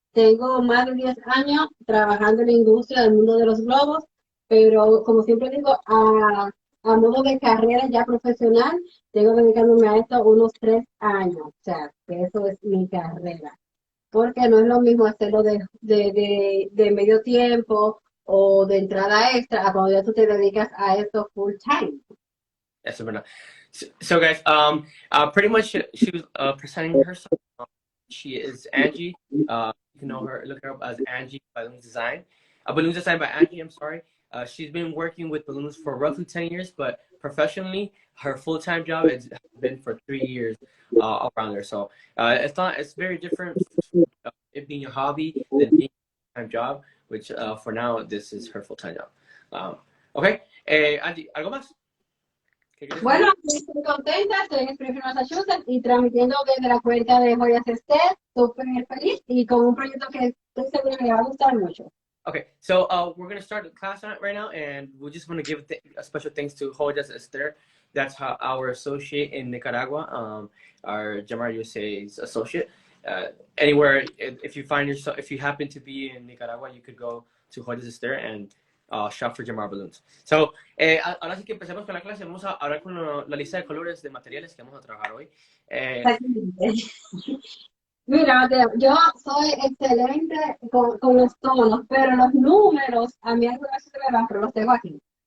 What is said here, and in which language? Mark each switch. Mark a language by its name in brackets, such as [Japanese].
[Spanish] Tengo más de 10 años trabajando en la industria del mundo de los globos, pero como siempre digo, a modo de carrera ya profesional, tengo dedicándome a esto unos 3 años, o sea, que eso es mi carrera. Porque no es lo mismo hacerlo de medio tiempo o de entrada extra a cuando ya tú te dedicas a esto full time. Eso es verdad. [English] So guys, pretty much she was presenting herself. She is Angie. You can know her, look her up as Angie Balloons Design. Balloons Design by Angie, I'm sorry. She's been working with balloons for roughly 10 years, but professionally, her full-time job has been for 3 years around there. So it's very different, it being a hobby than being a full-time job, which for now, this is her full-time job. [Spanish] Okay, Angie, ¿algo más? ¿Qué quieres Bueno, comentar? estoy contenta, estoy en Springfield, Massachusetts y transmitiendo desde la cuenta de Joyas Esther, súper feliz y con un proyecto que estoy segura que le va a gustar mucho. [English] Okay, so we're gonna start the class on it right now, and we just want to give a special thanks to Joyas Esther. That's how our associate in Nicaragua, our Jamar USA's associate. Anywhere, if you find yourself, if you happen to be in Nicaragua, you could go to Joyas Esther and shop for Jamar balloons. [Spanish] So, ahora sí que empecemos con la clase. Vamos a hablar con la lista de colores de materiales que vamos a trabajar hoy. Exactamente. Mira, Mateo, yo soy excelente con los tonos, pero los números a mí algunas veces se me van, pero los tengo aquí.